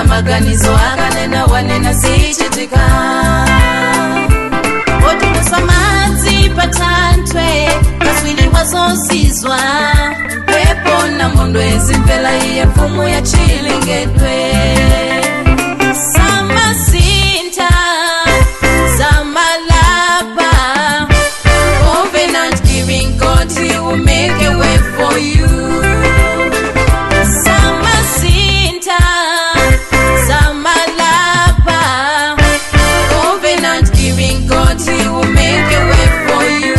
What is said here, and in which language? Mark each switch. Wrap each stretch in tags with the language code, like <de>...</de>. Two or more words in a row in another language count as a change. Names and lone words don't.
<ny>maganizo akanena wanena zichitika otulusa madzi patantwe kaswiri wazozizwa pepo na mondo ezimvela iye mfumu ya chilengedwe samasinta samalapa</ny> <en>covenant giving God, he will make a way for you.</en> <ny>Samasinta samalapa</ny> <en>covenant giving God, he will make a way for you.</en>